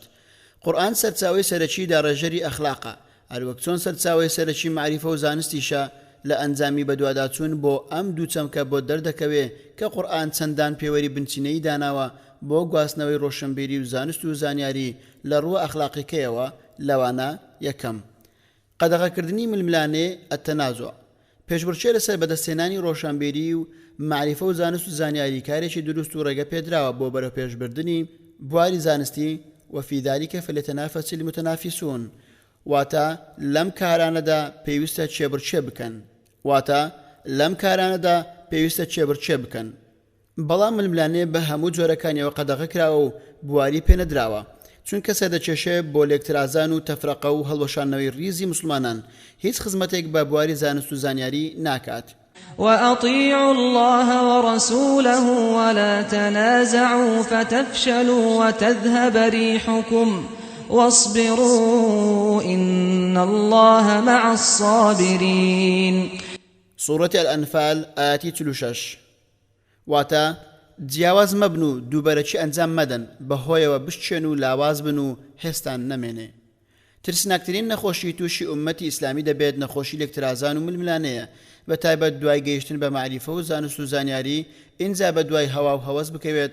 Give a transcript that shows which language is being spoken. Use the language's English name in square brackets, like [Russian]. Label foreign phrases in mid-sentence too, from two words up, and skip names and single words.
[Central Kurdish] قورئان سەرچاوەی سەرەکی داڕێژەری ئەخلاقە، هەروەک چۆن سەرچاوەی سەرەکی معریفە و زانستیشە لە ئەنجامی بەدواداچوون بۆ ئەم دوو چەمکە بۆ دەردەکەوێ کە قورئان چەندان پێوەری بنچینەی داناوە بۆ گواستنەوەی ڕۆشنبیری و زانست و زانیاری لە ڕووە ئەخلاقیکەیەوە. لەوانە: یەکەم، قەدەغەکردنی ململانێ ئەتەنازوع، پێشبڕکێ لەسەر بەدەستهێنانی ڕۆشنبیری و معریفە و زانست و زانیاری کارێکی دروست و ڕێگە پێدراوە بۆ بەرەو پێشبردنی بواری زانستی [Arabic] وفي ذلك فليتنافس المتنافسون. [Central Kurdish] واتا لەم کارانەدا پێویستە چێبڕچێ بکەن. بەڵام ململانێ بە هەموو جۆرەکانیەوە قەدەغە کراوە و بواری پێ نەدراوە، چونکە سەردەکێشێ بۆ لێکترازان و تەفرەقە و هەڵوەشانەوەی ریزی مسلمانان هیچ خزمەتێک بە بواری زانست و زانیاری ناکات. [Arabic] وأطيعوا الله ورسوله ولا تنازعوا فتفشلوا وتذهب ريحكم واصبروا إن الله مع الصابرين. سورة الأنفال آياتي 36. [Central Kurdish] واتا جیاواز مەبن و دووبەرەکی ئەنجام مەدەن بەهۆیەوە بشتێن و لاواز بن و هێستان نەمێنێ. ترسناکترین نەخۆشی تووشی ئومەتی ئیسلامی دەبێت نەخۆشی لێکترازان و ململانەیە، بە تایبەت دوای گەیشتن بە معریفە و زانست و زانیاری ئینجا بە دوای هەوا و هەوەس بکەوێت.